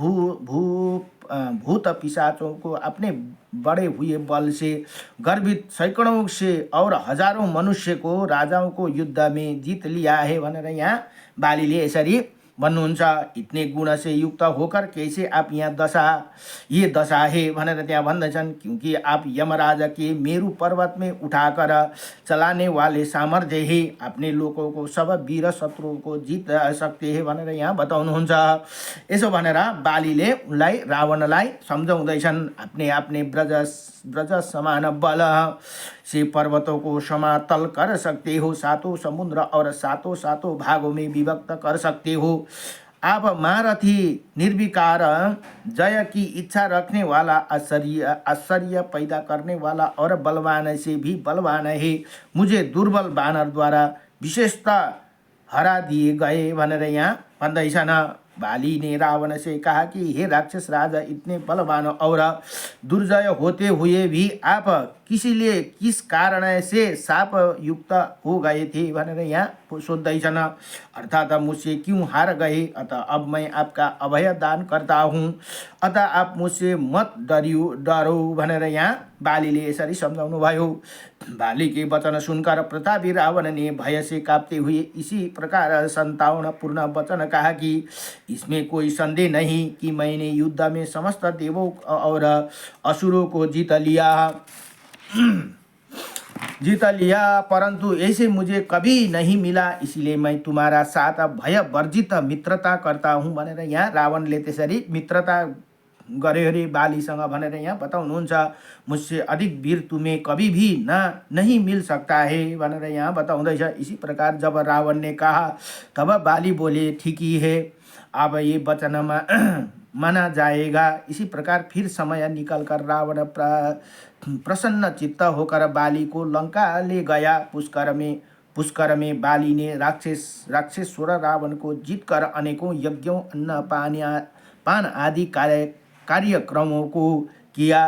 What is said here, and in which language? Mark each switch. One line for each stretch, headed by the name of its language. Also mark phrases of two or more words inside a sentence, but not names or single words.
Hindi: भूत पिशाचों को अपने बड़े हुए बल से गर्भित सैकड़ों से और हजारों मनुष्य को राजाओं को युद्ध में जीत लिया है
Nepali: भनेर यहाँ बालीले यसरी भन्नुहुन्छ।
Hindi: इतने गुण से युक्त होकर कैसे आप यहाँ ये दशा है
Nepali: भनेर त्यहाँ भन्दछन्।
Hindi: क्योंकि आप यमराज के मेरु पर्वत में उठाकर चलाने वाले सामर्थ्य है, अपने लोगों को सब वीर शत्रुओं को जीत सकते हैं
Nepali: भनेर यहाँ बताउनुहुन्छ। यसो भनेर बालीले उनलाई रावणलाई सम्झाउँदैछन्।
Hindi: अपने ब्रज समान बल से पर्वतों को समातल कर सकते हो, सातों समुद्र और सातों भागों में विभक्त कर सकते हो। आप महारथी निर्विकार जय की इच्छा रखने वाला, आश्चर्य पैदा करने वाला और बलवान से भी बलवान है। मुझे दुर्बल बानर द्वारा विशेषतः हरा दिए गए
Nepali: भनेर यहाँ भन्दैछन्।
Hindi: बाली ने रावण से कहा कि हे राक्षस राजा, इतने बलवान और दुर्जय होते हुए भी आप किस कारण से शाप युक्त हो गए थे
Nepali: भनेर यहाँ सोध्दैछन्।
Hindi: अर्थात मुझसे क्यों हार गए, अतः अब मैं आपका अभय दान करता हूँ, अतः आप मुझसे मत डरो
Nepali: भनेर यहाँ बालीले यसरी सम्झाउनु भयो।
Hindi: बाली के वचन सुनकर प्रतापी रावण ने भय से कांपते हुए इसी प्रकार संतावनापूर्ण वचन कहा कि इसमें कोई संदेह नहीं कि मैंने युद्ध में समस्त देवों और असुरों को जीत लिया, परंतु ऐसे मुझे कभी नहीं मिला, इसलिए मैं तुम्हारा साथ भय वर्जित मित्रता करता हूँ
Nepali: भनेर यहाँ रावणले त्यसरी मित्रता गरे हरे बालीसँग भनेर यहाँ बताउनुहुन्छ।
Hindi: मुझसे अधिक वीर तुम्हें कभी भी नहीं मिल सकता है
Nepali: भनेर यहाँ बताउँदैछ।
Hindi: इसी प्रकार जब रावण ने कहा तब बाली बोले, ठीक ही है, अब ये वचन माना जाएगा। इसी प्रकार फिर समय निकल कर रावण प्रसन्न चित्त होकर बाली को लंका ले गया। पुष्कर में बाली ने राक्षसेश्वर रावण को जीतकर अनेकों यज्ञों, अन्न पान आदि कार्यक्रमों को किया।